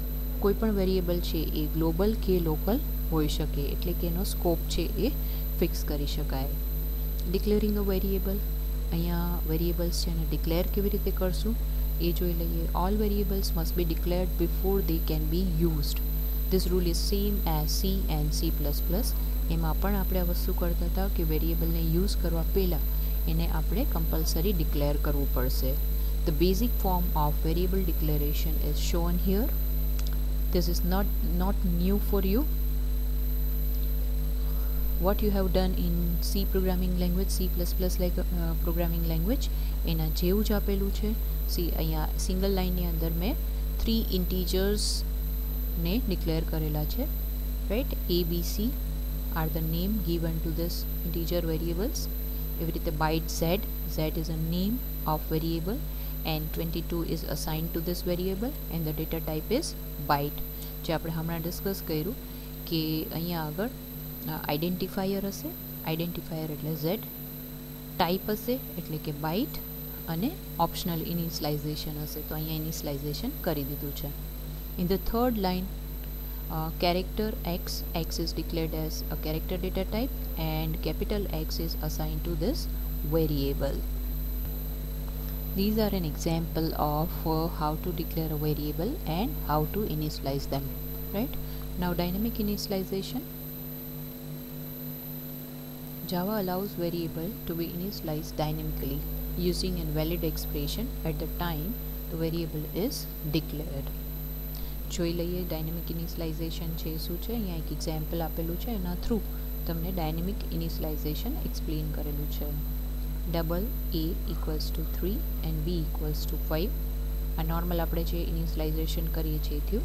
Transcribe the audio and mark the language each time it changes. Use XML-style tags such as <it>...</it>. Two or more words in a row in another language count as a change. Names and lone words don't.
<gu>કોઈ પણ વેરિયેબલ છે એ ગ્લોબલ કે લોકલ હોઈ શકે, એટલે કે એનો સ્કોપ છે એ ફિક્સ કરી શકાય.</gu> <en>declaring a variable,</en> <gu>અહીંયા વેરિયેબલ્સ છે એને ડિક્લેર કેવી રીતે કરશું એ જોઈ લઈએ.</gu> <en>All variables must be declared before they can be used. This rule is same as C and C++.</en> <gu>એમાં પણ આપણે આ વસ્તુ કરતા હતા કે વેરિયેબલને યુઝ કરવા પહેલાં એને આપણે</gu> <en>compulsory declare</en> <gu>કરવું પડશે.</gu> <en>The basic form of variable declaration is shown here. This is not new for you. What you have done in C programming language, C++ like programming language,</en> <gu>એના જેવું જ આપેલું છે. સી અહીંયા સિંગલ લાઇનની અંદર મેં 3 integers ने declare करेला छे, right.</gu> <en>A, B, C are the name given to this integer variables.</en> <gu>એવી રીતે</gu> <en>byte z is a name of variable and 22 is assigned to this variable and the data type is byte.</en> <gu>જે આપણે હમણાં ડિસ્કસ કર્યું કે અહીંયા આગળ આઇડેન્ટિફાયર હશે, આઇડેન્ટિફાયર એટલે z, ટાઈપ હશે એટલે કે બાઇટ અને</gu> <en>optional initialization</en> <gu>હશે તો અહીંયા ઇનિશિયલાઇઝેશન કરી દીધું છે.</gu> <en>in the third line character x is declared as a character data type and capital X is assigned to this variable. These are an example of how to declare a variable and how to initialize them, right? Now dynamic initialization. Java allows variable to be initialized dynamically using a valid expression at the time the variable is declared.</en> <gu>જોઈ લઈએ</gu> <en>dynamic initialization</en> <gu>છે શું છે. અહીંયા એક એક્ઝામ્પલ આપેલું છે, એના થ્રુ તમને</gu> <en>dynamic initialization explain</en> <gu>કરેલું છે.</gu> <en>double a equals to 3 and b equals to 5.</en> <gu>આ નોર્મલ આપણે જે ઇનિશિયલાઇઝેશન કરીએ છીએ થયું.</gu>